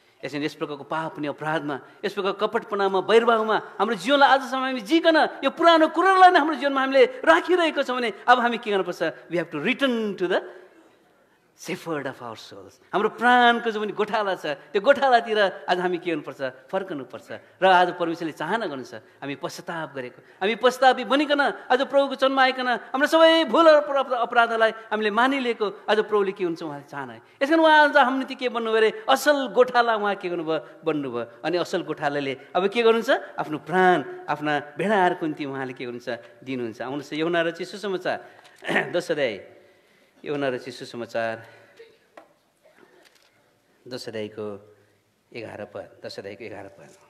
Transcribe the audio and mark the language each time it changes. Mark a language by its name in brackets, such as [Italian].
[Nepali] यसरी यस प्रकारको पाप अनि अपराधमा, यस प्रकारको कपटपनामा, वैरभावमा हाम्रो जीवनलाई आजसम्म हामी जिकन यो पुरानो कुरालाई नै हाम्रो जीवनमा हामीले राखिरहेको छौँ भने अब हामी के गर्नुपर्छ, [English] We have to return to the shepherd of our souls. [Nepali] हाम्रो प्राणको जो पनि गोठाला छ, त्यो गोठालातिर आज हामी के गर्नुपर्छ, फर्कनुपर्छ। र आज परमेश्वरले चाहना गर्नुहुन्छ हामी पश्चाताप गरेको, हामी पश्चातापी बनिकन आज प्रभुको चरणमा आइकन हाम्रो सबै भुल अपराधलाई हामीले मानिलिएको आज प्रभुले के हुन्छ, उहाँले चाहना है। यस कारण उहाँ आज हाम्रो निम्ति के बन्नुभयो अरे, असल गोठाला उहाँ के गर्नुभयो, बन्नुभयो। अनि असल गोठालाले अब के गर्नुहुन्छ, आफ्नो प्राण आफ्ना भेडाहरूको निम्ति उहाँले के गर्नुहुन्छ, दिनुहुन्छ। आउनुहोस् यूहन्ना रचित सुसमाचार 10 अध्याय, यूहन्ना रचित सुसमाचार 10 अध्यायको 11 पद, 10 अध्यायको 11 पद।